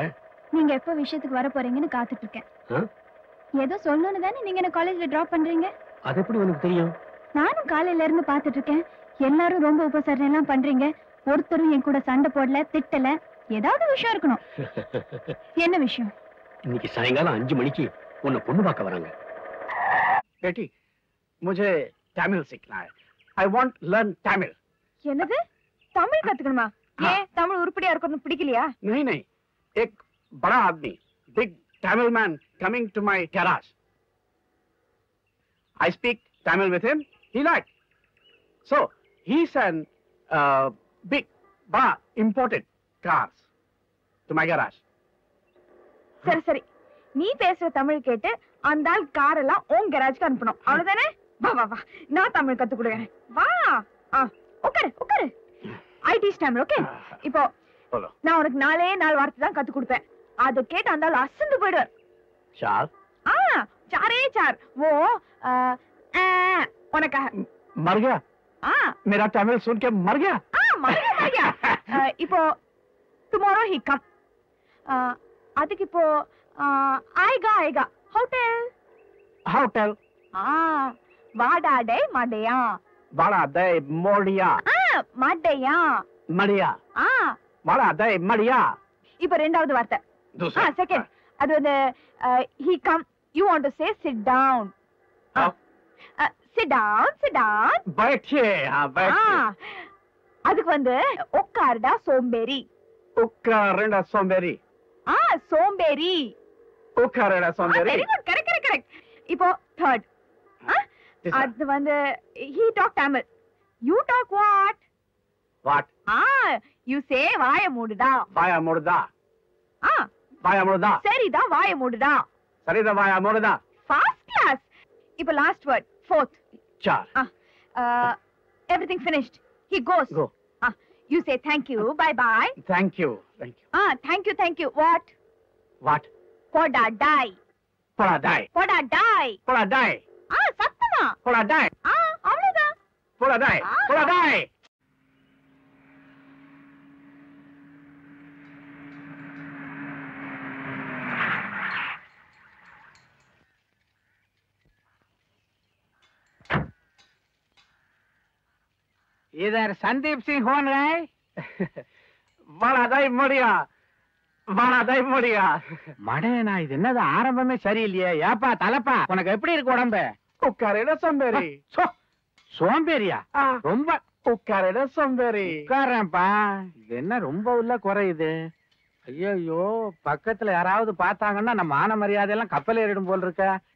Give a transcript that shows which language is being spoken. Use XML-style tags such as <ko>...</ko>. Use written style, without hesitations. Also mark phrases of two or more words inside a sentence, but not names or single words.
<ta>நீங்க எப்ப விஷயத்துக்கு வர போறீங்கன்னு காத்துட்டு இருக்கேன். ஏதோ சொல்லணும்னு தானே நீங்க என்ன காலேஜ்ல டிராப் பண்றீங்க. அது எப்படி உனக்கு தெரியும்? நானும் காலையில இருந்து பாத்துட்டு இருக்கேன். எல்லாரும் ரொம்ப உபசரணை எல்லாம் பண்றீங்க. ஒருத்தரும் என் கூட சண்டை போடல, திட்டல. ஏதாவது விஷயம் இருக்கணும். என்ன விஷயம்? இன்னைக்கு சாயங்காலம் 5 மணிக்கு உன்னை பொண்ணு பார்க்க வராங்க.</ta> <hi>बेटी, मुझे तमिल सीखना है.</hi> <en>I want learn Tamil.</en> <ta>என்னது? தமிழ் கத்துக்கணுமா? ஏன் தமிழ் உருப்படியா இருக்கணும் பிடிக்கலையா?</ta> <hi>नहीं नहीं, एक बड़ा आदमी,</hi> <en>big Tamil man coming to my garage. I speak Tamil with him. He liked. So he's an big, imported cars to my garage.</en> <ta>சரி சரி, நீ பேசுற தமிழ் கேட்டு அந்த ஆள் கார் எல்லாம் உன் கராஜ்க்கு அனுப்பணும் அவ்வளவுதானே? வா வா வா, நான் தமிழ் கத்து கொடுக்குறேன். வா. உட்காரு உட்காரு. ஐடி ஸ்டாம்ப். ஓகே, இப்போ நான் உனக்கு 4 வார்த்தை தான் கத்து கொடுப்பேன். அதை கேட்டு அந்த ஆள் அசந்து போயிடுவார்.</ta> <hi>चार चारे चार वो उनका मर गया? मेरा तमिल सुन के मर गया? मर गया.</hi> <ta>இப்போ</ta> <en>tomorrow he come.</en> <ta>அதுக்கு இப்போ</ta> <hi>आएगा आएगा</hi> <ta>hotel.</ta> <hi>होटल.</hi> <ta>வாடா டே மடையா. படா தே மோடியா. மடையா. மடியா. படா தே மடியா. இப்போ ரெண்டாவது வார்த்தை. செகண்ட். அது வந்து</ta> <en>he come. You want to say sit down. sit down, sit down.</en> <hi>बैठिए. बैठिए.</hi> <ta>அதுக்கு வந்து உட்காருடா சோம்பேறி. உட்காருடா சோம்பேறி. சோம்பேறி. உட்காருடா சோம்பேரி.</ta> <en>very good. correct correct.</en> <ta>இப்போ third. அது வந்து</ta> <en>he talk Tamil. You talk what? What? You say</en> <ta>வாய மூடுடா. வாய மூடுடா. வாய மூடுடா. சரிடா வாய மூடுடா. சரிடா வாய மூடுடா.</ta> <en>First class. இப்போ last word, fourth.</en> <hi>चार.</hi> <en>Everything finished. He goes. Go. You say thank you, bye bye. Thank you. Thank you. Thank you. What? What?</en> <ta>போடா டேய். போடா டேய். போடா டேய். போடா டேய். சத்தமா. போடா டேய். அவ்வளவுதான். போடா டேய். போடா டேய்.</ta> <hi>इधर संदीप सिंह कौन है?</hi> <ta>படா தாய் மோடியா. படா தாய் மோடியா. மடையனா இது என்னது ஆரம்பமே சரியில்லையே. ஏப்பா தலப்பா உனக்கு எப்படி இருக்கு உடம்பு? உட்காருடா சோம்பேறி. சோம்பேறியா? ரொம்ப உட்காருடா சோம்பேறி. உட்காரேன்ப்பா. இது என்ன ரொம்ப உள்ள குறையுது? ஐயோ, பக்கத்துல யாராவது பார்த்தாங்கன்னா நம்ம மான மரியாதை எல்லாம் கப்பல் ஏறிடும் போல் இருக்க.</ta>